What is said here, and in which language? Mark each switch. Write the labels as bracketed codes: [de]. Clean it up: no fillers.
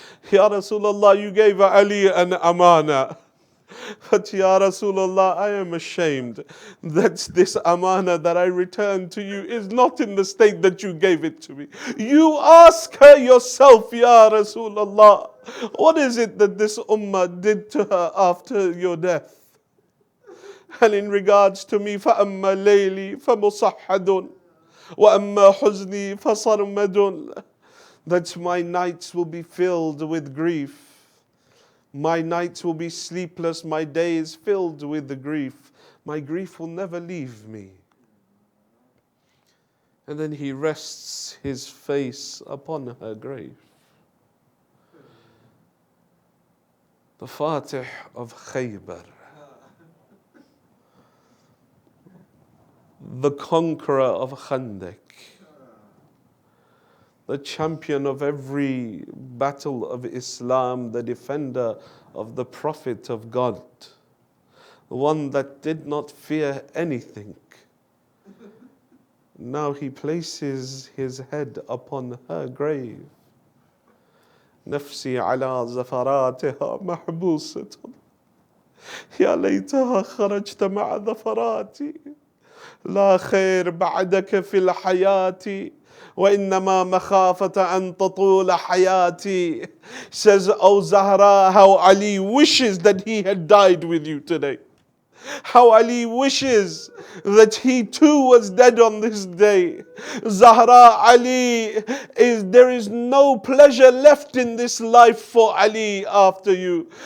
[en] Ya Rasulullah, you gave Ali an amana. But Ya Rasulullah, I am ashamed that this amana that I returned to you is not in the state that you gave it to me. You ask her yourself, Ya Rasulullah, what is it that this ummah did to her after your death? And in regards to me, [ar] فَأَمَّا لَيْلِي فَمُصَحَّدٌ وَأَمَّا حُزْنِي فَصَرْمَدٌ. [en] That my nights will be filled with grief. My nights will be sleepless, my days filled with the grief. My grief will never leave me. And then he rests his face upon her grave. The Fatih of Khaybar, the conqueror of Khandaq, the champion of every battle of Islam, the defender of the Prophet of God, one that did not fear anything. Now he places his head upon her grave. [ar] نفسي على زفراتها محبوسة يا ليتها خرجت مع ذفراتي لا خير بعدك في الحياة وإنما مخافة أن تطول حياتي. [en] Says, "Oh Zahra, how Ali wishes that he had died with you today. How Ali wishes that he too was dead on this day. Zahra, Ali, there is no pleasure left in this life for Ali after you.